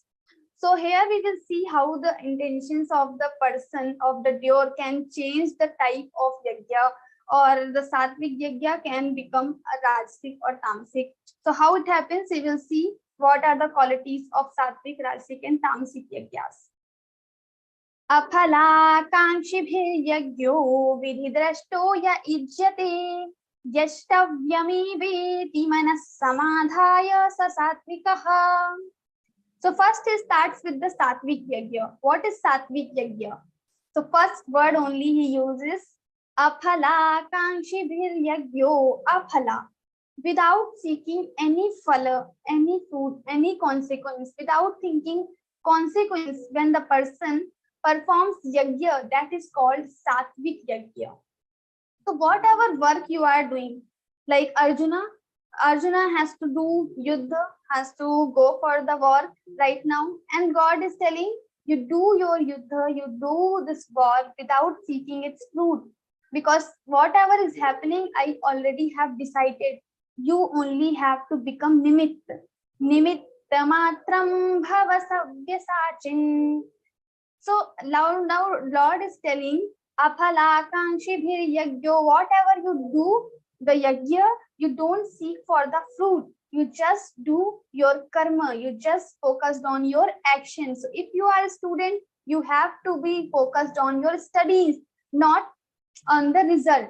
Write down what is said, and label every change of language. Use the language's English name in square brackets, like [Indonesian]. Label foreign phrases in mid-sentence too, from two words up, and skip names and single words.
[English] So here we will see how the intentions of the person, of the doer, can change the type of yajna, or the sattvic yajna can become a rajasic or tamasic. So how it happens, we will see what are the qualities of sattvic, rajasic, and tamasic yajnas. [Sanskrit] अफलाकाङ्क्षिभिर्यज्ञो विधिदृष्टो य इज्यते यष्टव्यमेवेति मनः समाधाय स सात्त्विकः. [English] So first he starts with the sattvic yajna. What is sattvic yajna? So first word only he uses [Sanskrit] अफलाकाङ्क्षिभिर्यज्ञो अफल, [English] without seeking any phala, any fruit, any consequence, without thinking consequence. When the person performs yajna, that is called sattvic yajna. So whatever work you are doing, like Arjuna has to do yuddha, has to go for the war right now, and God is telling you, do your yuddha, you do this war without seeking its fruit, because whatever is happening, I already have decided. You only have to become [Sanskrit] निमित्तमात्रं भव सव्यसाचिन्. [English] So now Lord is telling aphalakankshibhiryajyo, whatever you do, the yajna, you don't seek for the fruit. You just do your karma. You just focused on your actions. So if you are a student, you have to be focused on your studies, not on the result.